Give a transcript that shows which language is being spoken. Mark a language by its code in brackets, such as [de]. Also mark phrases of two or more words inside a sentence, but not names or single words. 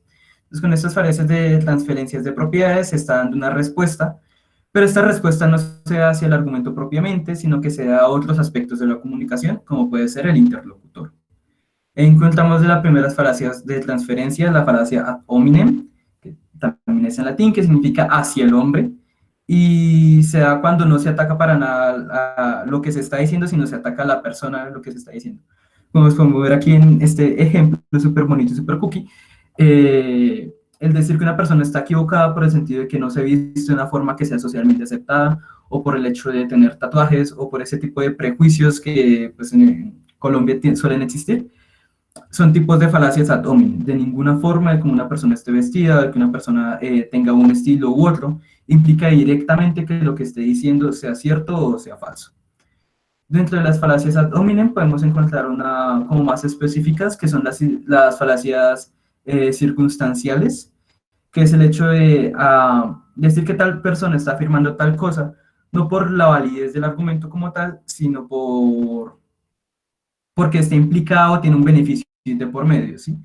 [es] Entonces, con estas falacias de transferencias de propiedades se está dando una respuesta, pero esta respuesta no se da hacia el argumento propiamente, sino que se da a otros aspectos de la comunicación, como puede ser el interlocutor. Encontramos de las primeras falacias de transferencia la falacia [la] ad hominem, [es] que también es en latín, que significa hacia el hombre, y se da cuando no se ataca para nada a lo que se está diciendo, sino se ataca a la persona de lo que se está diciendo. Como podemos ver aquí en este ejemplo súper bonito y súper cookie, el decir que una persona está equivocada por el sentido de que no se viste de una forma que sea socialmente aceptada, o por el hecho de tener tatuajes, o por ese tipo de prejuicios que pues, en Colombia suelen existir, son tipos de falacias [la] ad hominem. [es] De ninguna forma de cómo una persona esté vestida, de que una persona tenga un estilo u otro, implica directamente que lo que esté diciendo sea cierto o sea falso. Dentro de las falacias [la] ad hominem [es] podemos encontrar una como más específicas, que son las falacias circunstanciales, que es el hecho de decir que tal persona está afirmando tal cosa, no por la validez del argumento como tal, sino porque está implicado, tiene un beneficio de por medio, ¿sí?